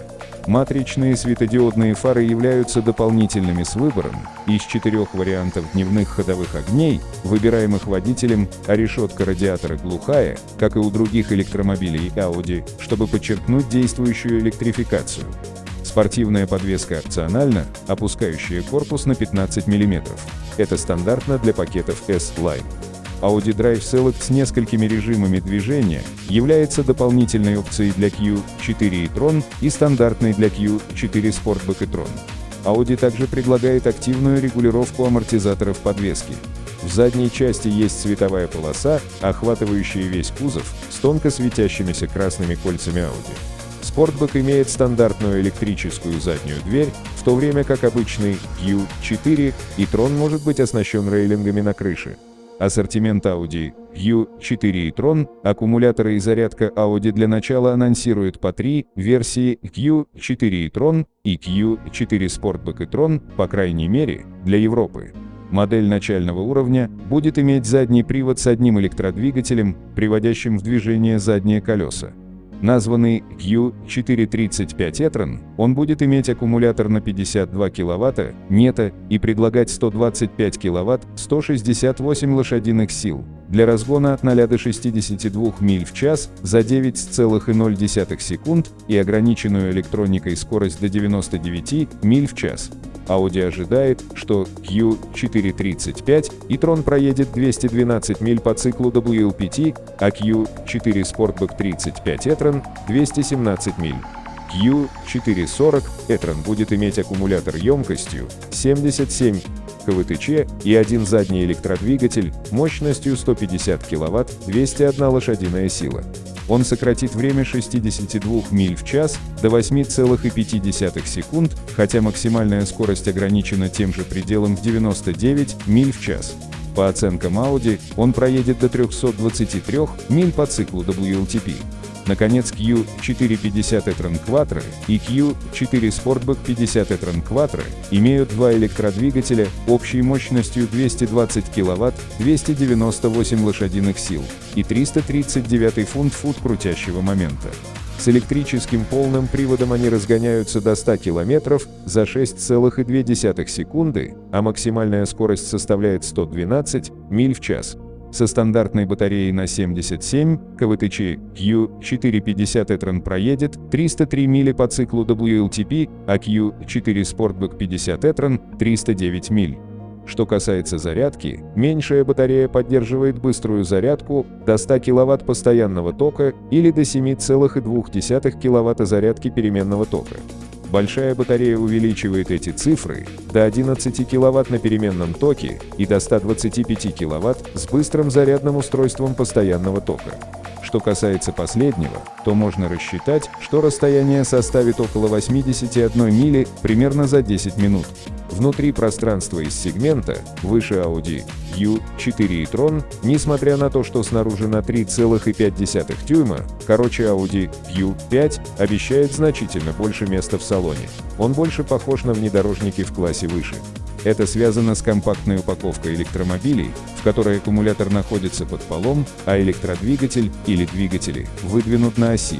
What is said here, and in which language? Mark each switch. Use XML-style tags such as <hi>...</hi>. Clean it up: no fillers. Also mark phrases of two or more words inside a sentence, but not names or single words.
<ru>Матричные светодиодные фары являются дополнительными с выбором из 4 вариантов дневных ходовых огней, выбираемых водителем, а решетка радиатора глухая, как и у других электромобилей Audi, чтобы подчеркнуть действующую электрификацию. Спортивная подвеска опциональна, опускающая корпус на 15 мм. Это стандартно для пакетов S-Line. Audi Drive Select с несколькими режимами движения является дополнительной опцией для Q4 e-tron и стандартной для Q4 Sportback e-tron. Audi также предлагает активную регулировку амортизаторов подвески. В задней части есть световая полоса, охватывающая весь кузов, с тонко светящимися красными кольцами Audi. Sportback имеет стандартную электрическую заднюю дверь, в то время как обычный Q4 e-tron может быть оснащен рейлингами на крыше. Ассортимент Audi Q4 e-tron, аккумуляторы и зарядка Audi для начала анонсирует по 3 версии Q4 e-tron и Q4 Sportback e-tron, по крайней мере, для Европы. Модель начального уровня будет иметь задний привод с одним электродвигателем, приводящим в движение задние колеса. Названный Q435 e-tron, он будет иметь аккумулятор на 52 кВт НЕТа и предлагать 125 кВт 168 лошадиных сил для разгона от 0 до 62 миль в час за 9,0 секунд и ограниченную электроникой скорость до 99 миль в час. Audi ожидает, что Q435 e-tron проедет 212 миль по циклу WLTP, а Q4 Sportback 35 e-tron – 217 миль. Q440 e-tron будет иметь аккумулятор емкостью 77 КВТЧ и один задний электродвигатель мощностью 150 кВт, 201 лошадиная сила. Он сократит время 62 миль в час до 8,5 секунд, хотя максимальная скорость ограничена тем же пределом в 99 миль в час. По оценкам Audi, он проедет до 323 миль по циклу WLTP. Наконец, Q450 e-tron Quattro и Q4 Sportback 50 e-tron Quattro имеют два электродвигателя общей мощностью 220 кВт, 298 лошадиных сил и 339 фунт-фут крутящего момента. С электрическим полным приводом они разгоняются до 100 км за 6,2 секунды, а максимальная скорость составляет 112 миль в час. Со стандартной батареей на 77 КВТЧ Q450 e-tron проедет 303 мили по циклу WLTP, а Q4 Sportback 50 e-tron – 309 миль. Что касается зарядки, меньшая батарея поддерживает быструю зарядку до 100 кВт постоянного тока или до 7,2 кВт зарядки переменного тока. Большая батарея увеличивает эти цифры до 11 кВт на переменном токе и до 125 кВт с быстрым зарядным устройством постоянного тока. Что касается последнего, то можно рассчитать, что расстояние составит около 81 мили примерно за 10 минут. Внутри пространства из сегмента выше Audi Q4 e-tron, несмотря на то, что снаружи на 3,5 дюйма, короче Audi Q5 обещает значительно больше места в салоне. Он больше похож на внедорожники в классе выше. Это связано с компактной упаковкой электромобилей, в которой аккумулятор находится под полом, а электродвигатель или двигатели выдвинут на оси.</ru>